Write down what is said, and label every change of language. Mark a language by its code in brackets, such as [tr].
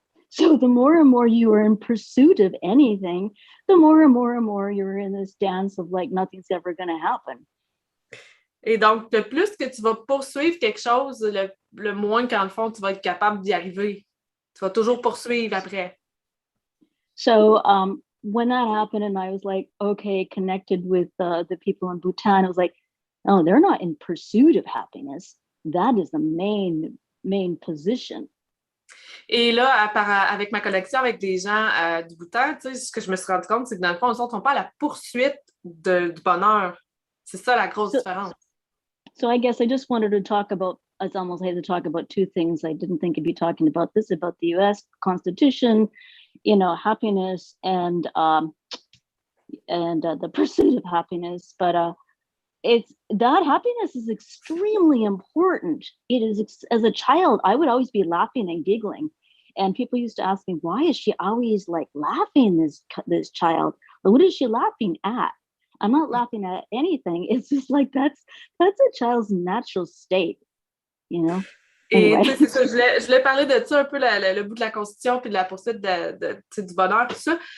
[en] So the more and more you are in pursuit of anything, the more and more you're in this dance of like nothing's ever going to happen. [fr] Et donc, le plus que tu vas poursuivre quelque chose, le moins qu'en le fond, tu vas être capable d'y arriver. Tu vas toujours poursuivre après. [en] So when that happened and I was like, okay, connected with the people in Bhutan, I was like, oh, they're not in pursuit of happiness. That is the main position. [fr] Et là, avec ma connexion avec des gens du Bhoutan, ce que je me suis rendu compte, c'est que dans le fond, ils ne sont pas à la poursuite du bonheur. C'est ça la grosse différence. [en] So I guess I just wanted to talk about, it's almost had to talk about two things. I didn't think I'd be talking about this, about the U.S. Constitution, happiness and the pursuit of happiness. But it's that happiness is extremely important. It is, as a child, I would always be laughing and giggling. And people used to ask me, why is she always like laughing, this child? What is she laughing at? I'm not laughing at anything. It's just like that's a child's natural state, Anyway. [fr] Et c'est ça, je voulais parler de ça un peu, le bout de la Constitution puis de la poursuite du bonheur, tout ça.